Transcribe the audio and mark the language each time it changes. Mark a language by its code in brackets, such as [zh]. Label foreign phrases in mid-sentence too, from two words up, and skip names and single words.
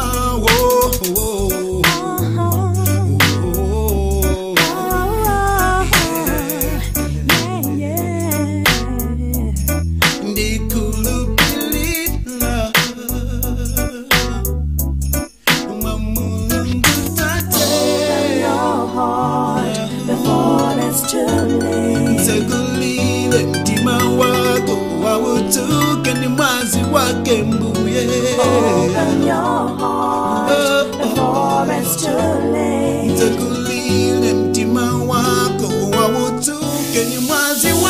[ny] Ndikulupilila, Mulungu tate, [en] your heart before it's too late. [ny] segulile mtima wako wautuke ni mwazi wake mbuye. [en] Open your heart before it's too late. [ny] Segulile mtima wako wautuke ni mwazi